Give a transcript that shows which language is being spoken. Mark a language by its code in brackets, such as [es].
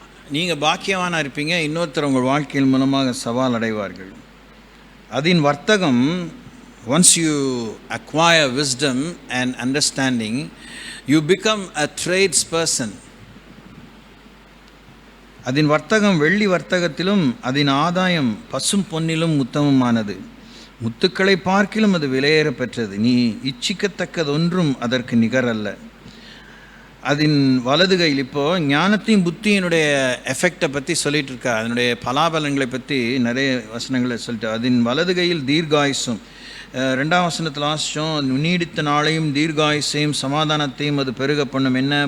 [ta] நீங்கள் பாக்கியவானாக இருப்பீங்க. இன்னொருத்தர் உங்கள் வாழ்க்கையின் மூலமாக சவால் அடைவார்கள். அதன் வர்த்தகம், [en] once you acquire wisdom and understanding, you become a tradesperson. [ta] அதன் வர்த்தகம் வெள்ளி வர்த்தகத்திலும் அதன் ஆதாயம் பசும் பொன்னிலும் உத்தமமானது. முத்துக்களை பார்க்கிலும் அது விலையேற பெற்றது. நீ இச்சிக்கத்தக்கதொன்றும் அதற்கு நிகரல்ல. அதன் வலது கையில், இப்போது ஞானத்தையும் புத்தியினுடைய எஃபெக்டை பற்றி சொல்லிகிட்டு இருக்கா, அதனுடைய பலாபலன்களை பற்றி நிறைய வசனங்களை சொல்லிட்டு, அதன் வலது கையில் தீர்காயுசும், 2ஆம் வசனத்தில் வாசித்தோம், நீடித்த நாளையும் தீர்காயுசையும் சமாதானத்தையும் அது பெருக பண்ணும். என்ன?